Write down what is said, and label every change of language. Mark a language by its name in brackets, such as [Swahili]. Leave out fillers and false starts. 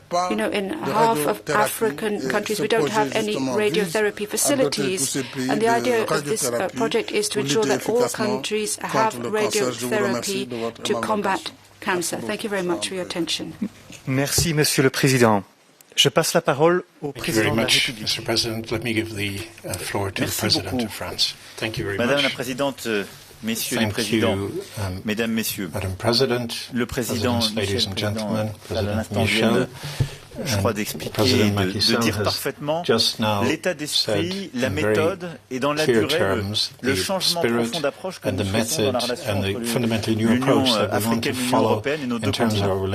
[English] You know, in half of African countries we don't have any radiotherapy facilities, and the idea of this project is to ensure that all countries have radiotherapy to combat cancer. Thank you very much for your attention. [French] Merci, Monsieur le Président. Je passe la parole au président de la République. [English] Mr. President, let me give the floor to the President of France. Thank you very much. [French] Madame la Présidente, Messieurs les Présidents, Mesdames, Messieurs, le Président Michel à l'instant vient, je crois, d'expliquer et de dire parfaitement l'état d'esprit, la méthode et dans la durée le changement profond d'approche que nous faisons dans la relation entre l'Union africaine et l'Union européenne et nos deux continents.